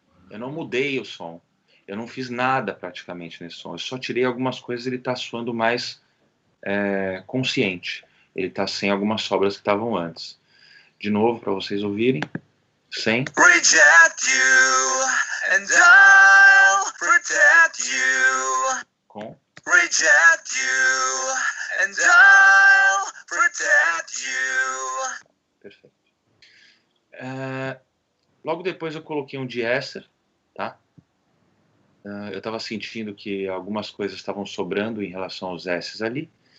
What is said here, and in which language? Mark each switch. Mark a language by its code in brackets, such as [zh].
[pt] Eu não mudei o som, eu não fiz nada praticamente nesse som, eu só tirei algumas coisas. Ele está soando mais consciente, ele está sem algumas sobras que estavam antes. De novo, para vocês ouvirem, sem. [en] Reject you and I'll protect you. Com. Reject you and I'll protect you. [pt] Perfeito. Logo depois eu coloquei um de-esser, tá? Eu estava sentindo que algumas coisas estavam sobrando em relação aos S's ali.